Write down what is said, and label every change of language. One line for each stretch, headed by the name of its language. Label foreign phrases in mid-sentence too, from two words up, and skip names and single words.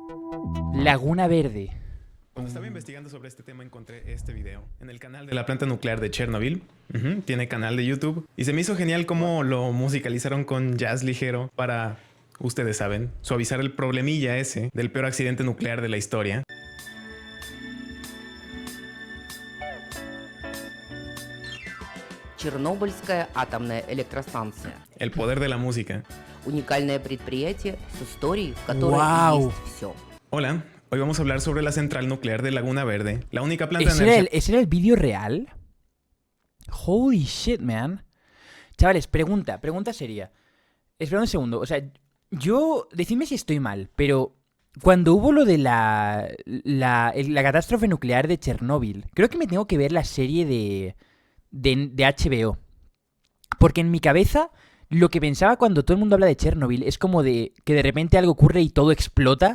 Spanish: Laguna Verde. Cuando estaba investigando sobre este tema encontré este video en el canal de la planta nuclear de Chernobyl. Tiene canal de YouTube. Y se me hizo genial cómo lo musicalizaron con jazz ligero para, ustedes saben, suavizar el problemilla ese del peor accidente nuclear de la historia.
Russian: Чернобыльская атомная электростанция.
Spanish: El poder de la música.
Russian: Уникальное предприятие с историей, в которой Вау. есть все.
Spanish: Hola, hoy vamos a hablar sobre la central nuclear de Laguna Verde, la única planta de ¿Ese energía... ese era el vídeo real?
English: Holy shit, man.
Spanish: Chavales, pregunta seria. Espera un segundo. O sea, decidme si estoy mal, pero cuando hubo lo de la catástrofe nuclear de Chernóbil, creo que me tengo que ver la serie de HBO. Porque en mi cabeza, lo que pensaba cuando todo el mundo habla de Chernobyl es como de que de repente algo ocurre y todo explota.